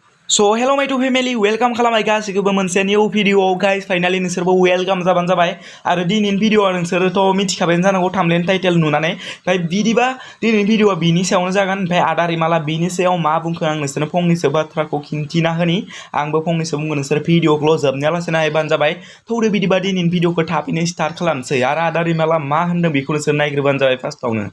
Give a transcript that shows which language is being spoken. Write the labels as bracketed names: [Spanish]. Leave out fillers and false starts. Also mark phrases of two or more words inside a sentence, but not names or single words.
[English] So hello my two family welcome [Bodo] खालामबाय गासिखौबो मोनसे [English] new video guys finally [Bodo] नोंसोरबो welcome जाबानो जाबाय आरो दिनैनि भिडिअआ नोंसोरथ' मिथिखाबाय जानांगौ [English] thumbnail title [Bodo] नुनानै ओमफ्राय बिदिबा दिनैनि भिडिअआ बिनि सायावनो जागोन ओमफ्राय आदा रिमाला बिनि सायाव मा बुंखो आं नोंसोरनो फंनैसो बाथ्राखौ खिन्थिना होनि आंबो फंनैसो बुंगोन नोंसोर भिडिअखौल' जोबनायालासे नायबानो जाबाय थौदो बिदिबा दिनैनि भिडिअखौ थाबैनो स्टार्ट खालामसै आरो आदा रिमाला मा होनदों बेखौ नोंसोर नायग्रोबानो जाबाय फार्स्टआवनो